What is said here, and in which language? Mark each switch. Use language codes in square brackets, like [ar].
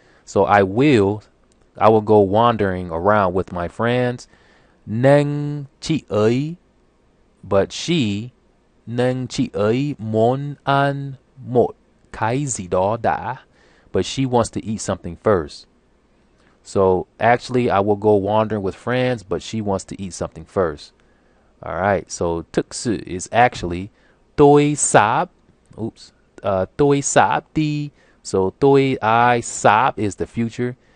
[en] So I will go wandering around with my friends. [vi] Nên chị ấy, [en] but she, [vi] nên chị ấy muốn ăn một cái gì đó đã. [en] But she wants to eat something first. So actually, I will go wandering with friends, but she wants to eat something first. All right. So thực sự is actually [vi] tôi sắp. [en] Oops. [vi] Tôi sắp đi. [en] So sắp is the future.